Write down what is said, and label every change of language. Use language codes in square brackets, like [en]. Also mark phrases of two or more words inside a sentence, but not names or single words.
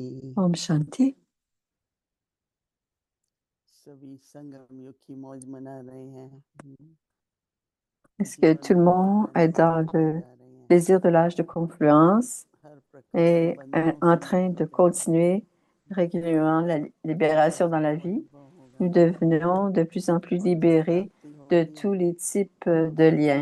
[hi] ओम शांति. सभी संगम युग की मौज मना रहे हैं। [fr] Est-ce que tout le monde est dans le plaisir de l'âge de confluence et en train de continuer régulièrement la libération dans la vie? Nous devenons de plus en plus libérés de tous les types de liens.